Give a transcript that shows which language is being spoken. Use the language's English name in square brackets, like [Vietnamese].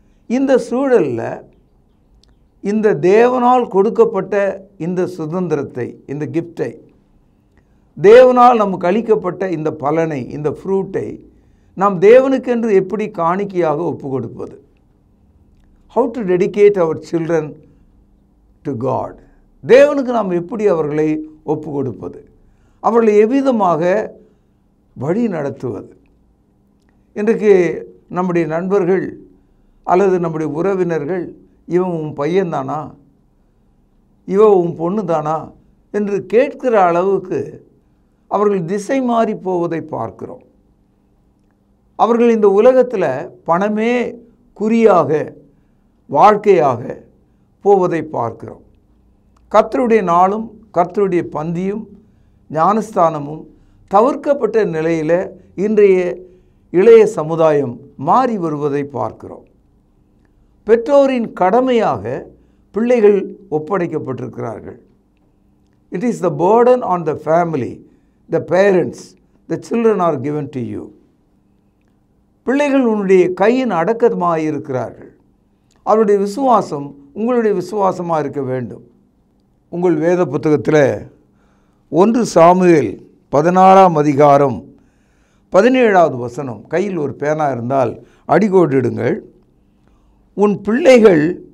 [Tamil] இந்த சூழலில் இந்த தேவனால் கொடுக்கப்பட்ட இந்த சுதந்திரத்தை, இந்த கிஃப்டை, தேவனால் நமக்கு அளிக்கப்பட்ட இந்த பலனை, இந்த ஃப்ரூட்டை நாம் தேவனுக்கென்று எப்படி காணிக்கையாக ஒப்பு கொடுப்பது? [English] How to dedicate our children to God? [Tamil] தேவனுக்கு நாம் எப்படி அவர்களை ஒப்பு கொடுப்பது? அவர்களை எவ்விதமாக வழி நடத்துவது? இன்றைக்கு நம்முடைய நண்பர்கள் அல்லது நம்முடைய உறவினர்கள், இவன் உன் பையன்தானா, இவன் உன் பொண்ணு தானா என்று கேட்கிற அளவுக்கு அவர்கள் திசை மாறி போவதை பார்க்கிறோம். அவர்கள் இந்த உலகத்தில் பணமே குறியாக வாழ்க்கையாக போவதை பார்க்கிறோம். கர்த்தருடைய நாளும் கர்த்தருடைய பந்தியும் ஞானஸ்தானமும் தவிர்க்கப்பட்ட நிலையில் இன்றைய இளைய சமுதாயம் மாறி வருவதை பார்க்கிறோம். பெற்றோரின் கடமையாக பிள்ளைகள் ஒப்படைக்கப்பட்டிருக்கிறார்கள். [English] It is the burden on the family, the parents, the children are given to you. [Tamil] பிள்ளைகள் உன்னுடைய கையின் அடக்கமாக இருக்கிறார்கள். அவருடைய விசுவாசம் உங்களுடைய விசுவாசமாக இருக்க வேண்டும். உங்கள் வேத புத்தகத்தில் 1 சாமுவேல் 16ஆம் அதிகாரம் 17வது வசனம், கையில் ஒரு பேனா இருந்தால் அடிகோடிடுங்கள். உன் பிள்ளைகள்